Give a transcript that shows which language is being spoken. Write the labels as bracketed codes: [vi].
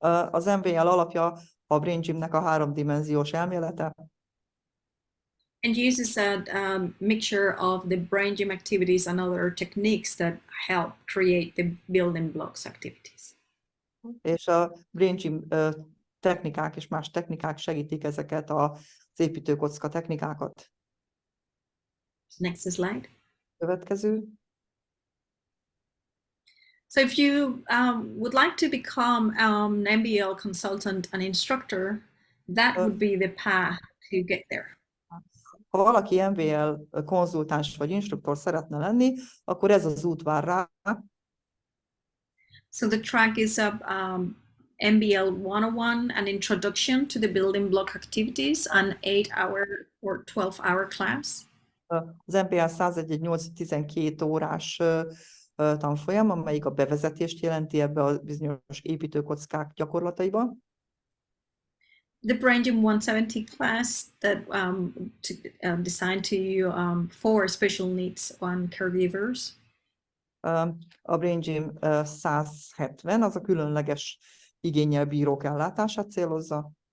[hu] Az MBL alapja a Brain Gymnek a háromdimenziós elmélete. [en] And uses a mixture of the Brain Gym activities and other techniques that help create the building blocks activities. [hu] És a Brain Gym technikák és más technikák segítik ezeket az építőkocka technikákat. [en] Next slide. [hu] Következő. [en] So if you would like to become an MBL consultant and instructor, that would be the path to get there. [hu] Ha valaki MBL konzultáns vagy instruktor szeretne lenni, akkor ez az út vár rá. [en] So the track is MBL 101, an introduction to the building block activities, an 8-hour or 12-hour class. [hu] Az MBL 101 egy 8-12 órás tanfolyam, amelyik a bevezetést jelenti ebbe a bizonyos építőkockák gyakorlataiba. [en] The Brain Gym 170 class that designed for special needs on caregivers. [hu] A Brain Gym 170 az a különleges igénnyel bírók ellátását célozza.